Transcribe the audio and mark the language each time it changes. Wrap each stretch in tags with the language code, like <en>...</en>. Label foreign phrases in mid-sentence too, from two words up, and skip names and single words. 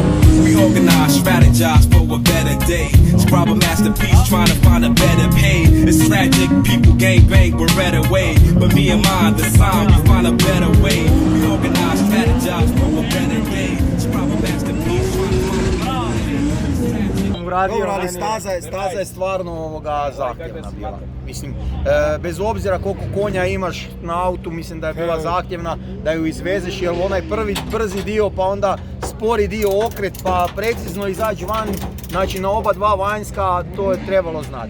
<en>We organize, strategize for a better day. Scrub a masterpiece trying to find a better pay. It's tragic, people gang bang, we're red away. But me and mine, the sign, we find a better way. We organize, strategize for a better day. Scrub a masterpiece trying to find a better day. radio.</en> <hr>Dobro, ali staza je stvarno zahtjevna bila. Mislim, bez obzira koliko konja imaš na autu, mislim da je bila zahtjevna da ju izvezeš, jer onaj prvi brzi dio, pa onda spori dio okret, pa precizno izaći van, znači na oba dva vanjska, to je trebalo znati.</hr>